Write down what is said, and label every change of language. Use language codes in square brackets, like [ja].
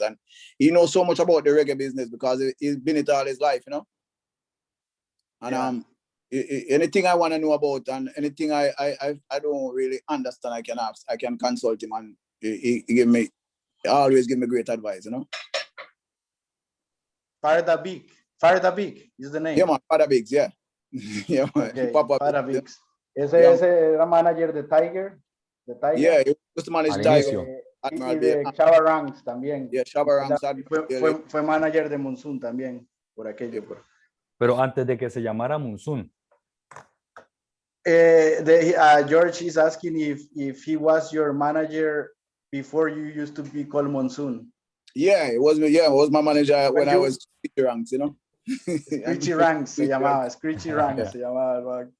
[en] And he knows so much about the reggae business because he's been it all his life, And anything I want to know about and anything I don't really understand, I can ask, I can consult him, and he always give me great advice, Farda Big is the name. Yeah, man, Father Biggs, yeah. Yeah, man. Okay, Papa Farda Biggs. [es] Ese era manager de Tiger. [en] Yeah, he used to manage Tiger. [es] Y de Shabba Ranks también. [en] Yeah, Shabba Ranks. [es] Fue manager de Monsoom también, por aquello. Pero antes de que se llamara Monsoom. [en] George is asking if he was your manager before you used to be called Monsoom. Yeah, it was me. Yeah, it was my manager when I was ranks, you know. [es] Screechy Ranks se llamaba, Screechy Ranks se llamaba.